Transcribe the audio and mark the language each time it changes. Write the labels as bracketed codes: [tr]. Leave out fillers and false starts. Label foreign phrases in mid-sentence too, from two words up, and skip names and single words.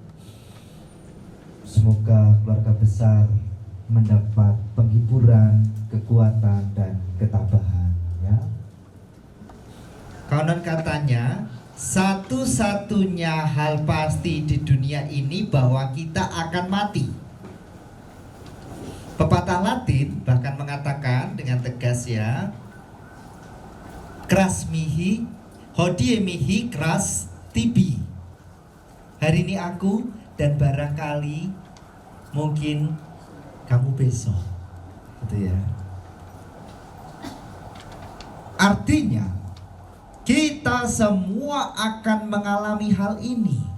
[id] Semoga keluarga besar mendapat penghiburan, kekuatan, dan ketabahan, ya. Konon katanya, satu-satunya hal pasti di dunia ini bahwa kita akan mati. Pepatah Latin bahkan mengatakan dengan tegas, ya, [la] cras mihi, hodie mihi, cras tibi. [id] Hari ini aku dan barangkali mungkin kamu besok, gitu ya. Artinya kita semua akan mengalami hal ini.